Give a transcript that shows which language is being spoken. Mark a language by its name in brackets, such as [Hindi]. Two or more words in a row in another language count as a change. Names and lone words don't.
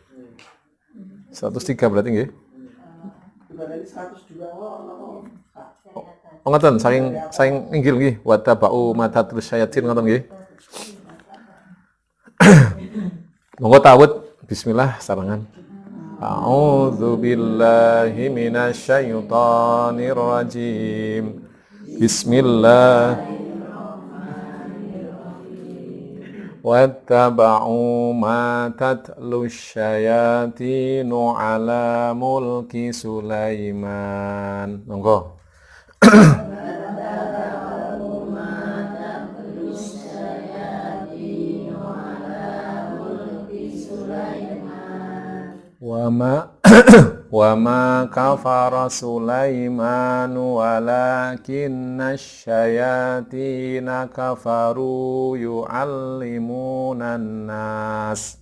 [Javanese] 103 berarti nggih. Oh ngoten, saking inggil nggih, [Arabic] واتبعوا ما تتلوا الشياطين [Javanese] ngoten nggih. Monggo tawud bismillah sarangan. [Arabic] أعوذ بالله من الشيطان الرجيم. Bismillah. واتبعوا ما تتلوا الشياطين على ملك سليمان. [Javanese] Monggo. [Arabic] وما كفر سليمان ولكن الشياطين كفروا يعلمون الناس.